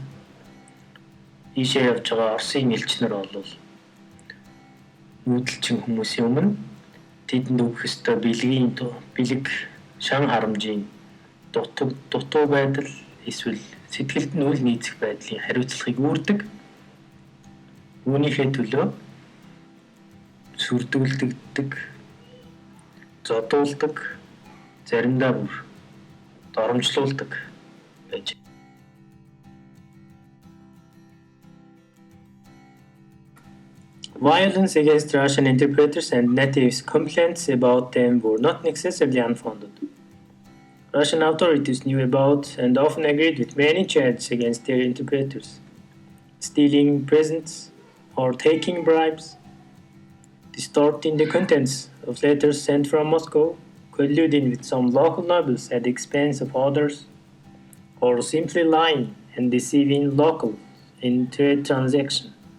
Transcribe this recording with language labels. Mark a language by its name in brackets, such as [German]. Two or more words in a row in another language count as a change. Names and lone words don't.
[Mongolian] Ийшээ явж байгаа Оросын элч нар бол нүүдэлчин хүмүүсийн өмнө тэдэнд өгөх ёстой бэлэг шан харамжийн дутуу байдал эсвэл сэтгэлд нь үл нийцэх байдлын хариуцлагыг үүрдэг. Үүнийхээ төлөө сүрдүүлдэг, зодуулдаг, заримдаа бүр доромжлуулдаг байж. [English] Violence against Russian interpreters and natives, complaints about them were not necessarily unfounded. Russian authorities knew about and often agreed with many charges against their interpreters, stealing presents or taking bribes, distorting the contents of letters sent from Moscow, colluding with some local nobles at the expense of others, or simply lying and deceiving locals in trade transactions.